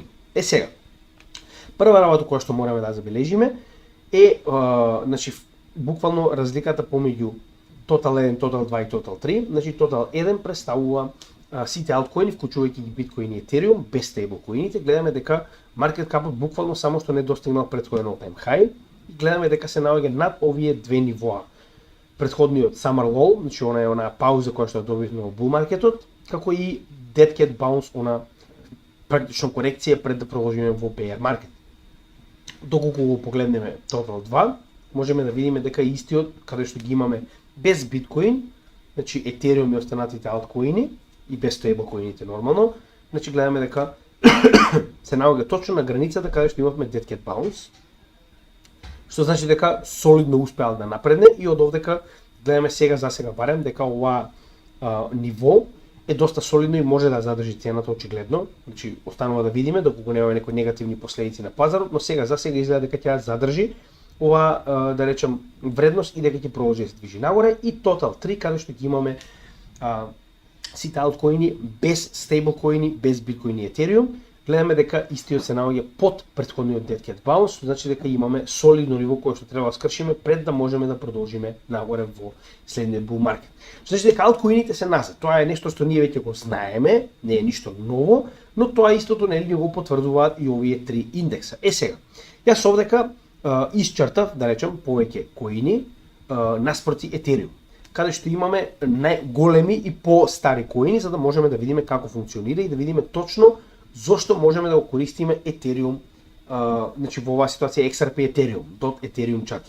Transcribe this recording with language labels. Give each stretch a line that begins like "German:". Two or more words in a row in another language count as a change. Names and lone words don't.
Macedonian: Сега, прва работа која што мораме да забележиме е значи буквално разликата помеѓу Total 1, Total 2 и Total 3. Значи Total 1 представува сите алткоини, вклучувајќи ги биткоин и Ethereum, без стейблкоините. Гледаме дека маркет капот буквално само што не достигнал претходен
English: all-time high
Macedonian: и гледаме дека се наоѓа над овие две нивоа. Предходниот
English: summer low,
Macedonian: значи онаа пауза која што добивме во bull маркетот, како и
English: dead cat bounce,
Macedonian: она практично корекција пред да продолжиме во bear маркет. Доколку го погледнеме Total 2, можеме да видиме дека истиот каде што ги имаме без биткоин, значи Ethereum и останатите алткоини и без стейблкоините нормално, значи гледаме дека се наоѓа точно на границата каде што имавме
English: dead cat bounce,
Macedonian: што значи дека солидно успеал да напредне и од овдека гледаме за сега барем дека ова ниво е доста солидно и може да задржи цената очигледно. Значи останува да видиме доколку нема некои негативни последици на пазарот, но сега изгледа дека ќе задржи ова да речем вредност и дека ќе продолжи да се движи нагоре. И Total 3 каде што ги имаме сите алткоини без стейблкоини, без биткоин и Ethereum, гледаме дека истиот се наоѓа под претходниот
English: dead cat bounce,
Macedonian: значи дека имаме солидно ниво кое што треба да скршиме пред да можеме да продолжиме нагоре во следниот
English: bull market.
Macedonian: Значи дека алткоините се назад. Тоа е нешто што ние веќе го знаеме, не е ништо ново, но тоа истото нели го потврдуваат и овие три индекса. Сега, јас овдека исчртав, да речем, повеќе коини наспроти Ethereum, каде што имаме најголеми и по-стари коини, за да можеме да видиме како функционира и да видиме точно зошто можеме да го користиме Ethereum, значи во оваа ситуација XRP Ethereum, .Ethereum чартот.